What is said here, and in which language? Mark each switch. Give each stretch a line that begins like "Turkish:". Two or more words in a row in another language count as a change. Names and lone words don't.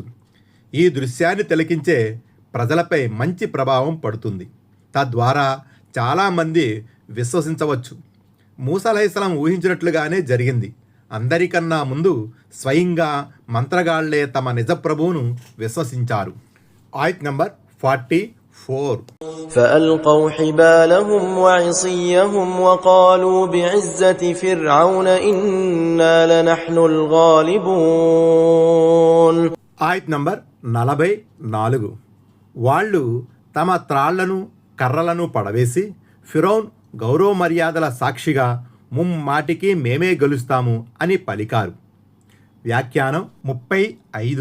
Telugu: ఈ దృశ్యాన్ని తిలకించే ప్రజలపై మంచి ప్రభావం పడుతుంది. తద్వారా చాలామంది విశ్వసించవచ్చు. మూసా అలైహిస్సలాం ఊహించినట్లుగానే జరిగింది. అందరికన్నా ముందు స్వయంగా మంత్రగాళ్లే తమ నిజ ప్రభువును విశ్వసించారు. ఆయత్ నంబర్ 44.
Arabic: فألقوا حبالهم وعصيهم وقالوا بعزة فرعون إنا لنحن الغالبون.
Telugu: ఆయత్ నంబర్ 44. వాళ్ళు తమ త్రాళ్లను కర్రలను పడవేసి ఫిరౌన్ గౌరవ మర్యాదల సాక్షిగా ముమ్మాటికి మేమే గెలుస్తాము అని పలికారు. వ్యాఖ్యానం 35.